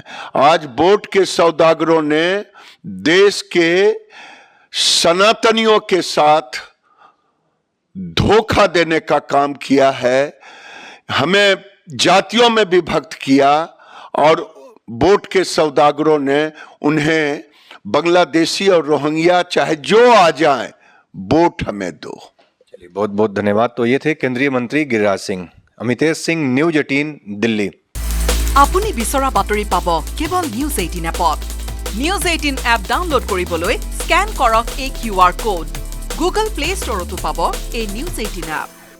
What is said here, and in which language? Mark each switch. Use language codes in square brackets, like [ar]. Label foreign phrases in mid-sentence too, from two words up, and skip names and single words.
[hi] आज वोट के सौदागरों ने देश के सनातनियों के साथ धोखा देने का काम किया है, हमें जातियों में विभक्त किया और वोट के सौदागरों ने उन्हें बांग्लादेशी और रोहिंग्या चाहे जो आ जाएं, वोट हमें दो। चलिए, बहुत बहुत धन्यवाद। तो ये थे केंद्रीय मंत्री गिरिराज सिंह। अमितेश सिंह, न्यूज 18 दिल्ली। [as] আপুনি বিচৰা বাতৰি পাব কেৱল নিউজ 18 এপত। নিউজ 18 এপ ডাউনলোড কৰিবলৈ স্কেন কৰক এই QR কোড। গুগল প্লে ষ্টৰতো পাব এই নিউজ 18 এপ।